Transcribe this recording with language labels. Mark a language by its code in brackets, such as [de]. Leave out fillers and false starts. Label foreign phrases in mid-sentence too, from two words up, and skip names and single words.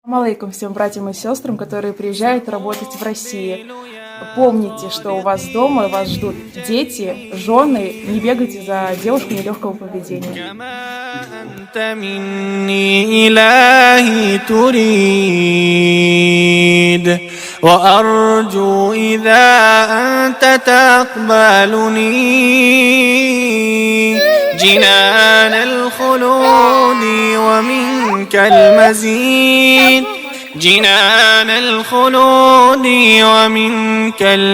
[ru] Алейкум всем братьям и сестрам, которые приезжают работать в России. Помните, что у вас дома вас ждут дети, жены. Не бегайте за девушкой нелегкого поведения. [ar] وأرجو إذا أنت تقبلني جنان الخلود ومنك المزيد جنان الخلود ومنك